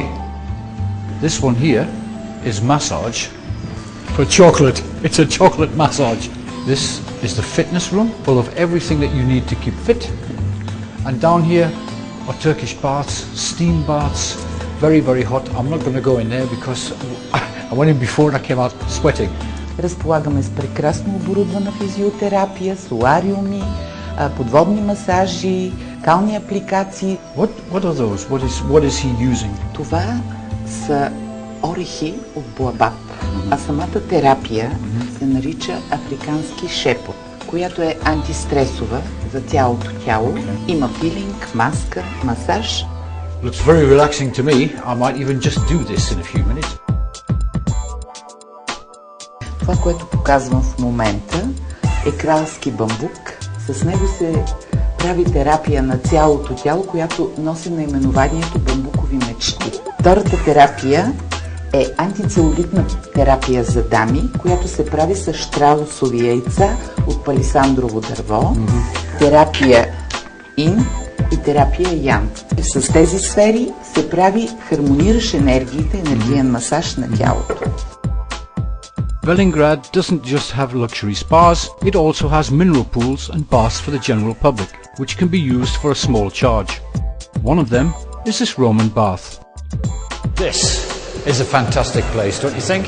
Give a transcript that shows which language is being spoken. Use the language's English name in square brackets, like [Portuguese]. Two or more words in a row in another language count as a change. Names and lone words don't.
[English] This one here is massage for chocolate. It's a chocolate massage. This is the fitness room, full of everything that you need to keep fit. And down here are Turkish baths, steam baths, very hot. I'm not going to go in there because I went in before and I came out sweating. [Bulgarian] Разполагаме с прекрасно оборудвана физиотерапия, солариуми, подводни масажи, кални апликации. [English] What are those? What is he using? [Bulgarian] Това са орехи от боабаб, а самата терапия се нарича африкански шепот, която е антистресова за цялото тяло. Има пилинг, маска, масаж. [English] Looks very relaxing to me. I might even just do this in a few minutes. [Bulgarian] Това, което показвам в момента, е кралски бамбук. С него се прави терапия на цялото тяло, която носи наименованието бамбукови мечти. Втората терапия е антицелулитна терапия за дами, която се прави с щраусови яйца от палисандрово дърво, терапия Ин и терапия Ян. С тези сфери се прави хармониращ енергиите, енергиен масаж на тялото. [English] Velingrad doesn't just have luxury spas, it also has mineral pools and baths for the general public, which can be used for a small charge. One of them is this Roman bath. This is a fantastic place, don't you think?